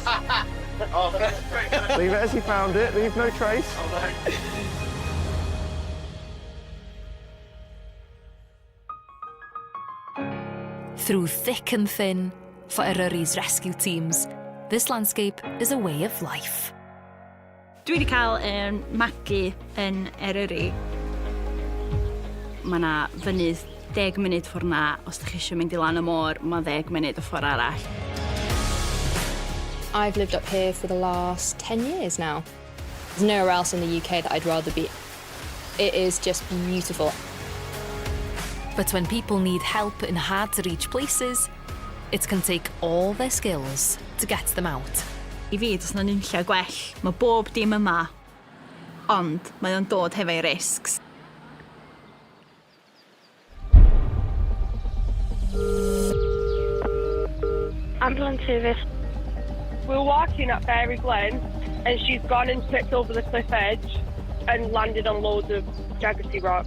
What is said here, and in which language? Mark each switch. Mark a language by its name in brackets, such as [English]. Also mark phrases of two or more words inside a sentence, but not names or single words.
[English] Leave it as you found it, leave no trace. Oh, no. Through thick and thin, for Eryri's rescue teams, this landscape is a way of life. [Welsh] Dwi wedi cael magu yn Eryri. Mae 'na fynydd 10 munud ffordd 'na. Os ydych chi eisiau mynd I lan y môr, mae 10 munud y ffordd arall. [English] I've lived up here for the last 10 years now. There's nowhere else in the UK that I'd rather be. It is just beautiful. But when people need help in hard-to-reach places, it can take all their skills to get them out. [Welsh] I fi, does na nunlla gwell. Mae bob dim yma, ond mae o'n dod hefo'i risgs. [English] Ambulance service. We're walking up Fairy Glen and she's gone and slipped over the cliff edge and landed on loads of jaggedy rocks.